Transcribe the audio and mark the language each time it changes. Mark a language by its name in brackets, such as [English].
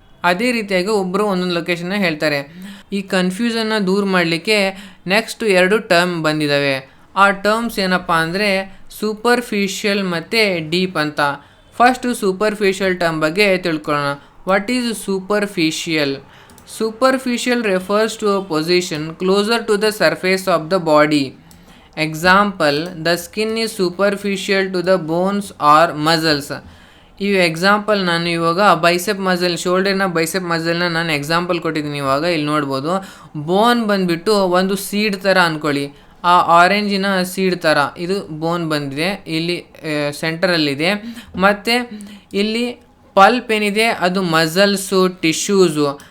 [Kannada] ಅದೇ ರೀತಿಯಾಗಿ ಒಬ್ಬರು ಒಂದೊಂದು ಲೊಕೇಶನ್ನ ಹೇಳ್ತಾರೆ. ಈ ಕನ್ಫ್ಯೂಷನ್ನ ದೂರ ಮಾಡಲಿಕ್ಕೆ ನೆಕ್ಸ್ಟ್ 2 ಟರ್ಮ್ ಬಂದಿದ್ದಾವೆ. ಆ ಟರ್ಮ್ಸ್ ಏನಪ್ಪ ಅಂದರೆ ಸೂಪರ್ಫಿಷಿಯಲ್ ಮತ್ತು ಡೀಪ್ ಅಂತ. ಫಸ್ಟು ಸೂಪರ್ಫಿಷಿಯಲ್ ಟರ್ಮ್ ಬಗ್ಗೆ ತಿಳ್ಕೊಳ್ಳೋಣ. What is superficial? [English] Superficial refers to a position closer to the surface of the body. Example, the skin is superficial to the bones or muscles. [Kannada] ಈ example ನಾನು ಇವಾಗ bicep muscle, ಶೋಲ್ಡರ್ನ bicep ಮಸಲ್ನ ನಾನು example ಕೊಟ್ಟಿದ್ದೀನಿ. ಇವಾಗ ಇಲ್ಲಿ ನೋಡ್ಬೋದು, ಬೋನ್ ಬಂದುಬಿಟ್ಟು ಒಂದು ಸೀಡ್ ಥರ ಅಂದ್ಕೊಳ್ಳಿ. ಆ ಆರೆಂಜಿನ ಸೀಡ್ ಥರ ಇದು ಬೋನ್ ಬಂದಿದೆ, ಇಲ್ಲಿ ಸೆಂಟರಲ್ಲಿದೆ. ಮತ್ತು ಇಲ್ಲಿ ಪಲ್ಪ್ ಏನಿದೆ ಅದು ಮಸಲ್ಸು, ಟಿಶ್ಯೂಸು.